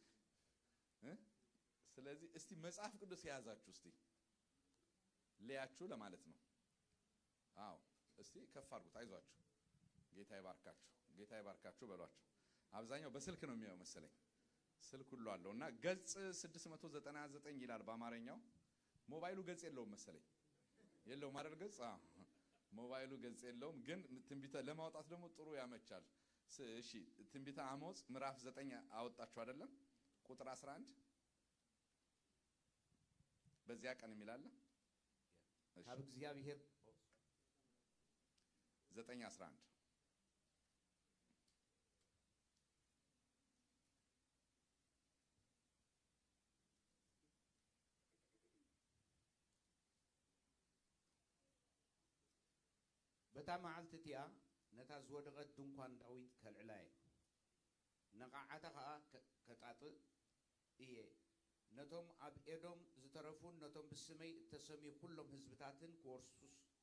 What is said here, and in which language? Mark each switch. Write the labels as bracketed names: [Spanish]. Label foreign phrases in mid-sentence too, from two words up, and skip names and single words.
[Amharic] ስለዚህ እስቲ መጽሐፍ ቅዱስ የያዛችሁ እስቲ ለያችሁ ለማለት ነው። አዎ እስቲ ከፍ አድርጉት። አይዟችሁ፣ ጌታ ይባርካችሁ፣ ጌታ ይባርካችሁ በሏቸው። አብዛኛው በስልክ ነው የሚያየው መሰለኝ። ስልክ ሁሉ አለውና ገጽ 699 ይላል በአማርኛው። ሞባይሉ ገጽ የለውም መሰለኝ። የለውም አይደል? ገጽ ሞባይሉ ገጽ የለውም፣ ግን ትንቢተ ለማውጣት ደግሞ ጥሩ ያመቻል። እሺ ትንቢተ አሞጽ ምዕራፍ 9 አወጣችሁ አይደለም? ቁጥር 11 በዚያ ቀን የሚላል [Tigrinya] ካብ እግዚአብሔር 9:11 በታ መዓልቲ እቲኣ ነታ ዝወደቐት ድንኳን ዳዊት ከልዕላየ ነቃዓታ ከዓ ከጣጥእ እየ ነቶም ኣብ ኤዶም ዝተረፉን ነቶም ብስመይ እተሰሚዩ ኩሎም ህዝብታትን ክወርሱስ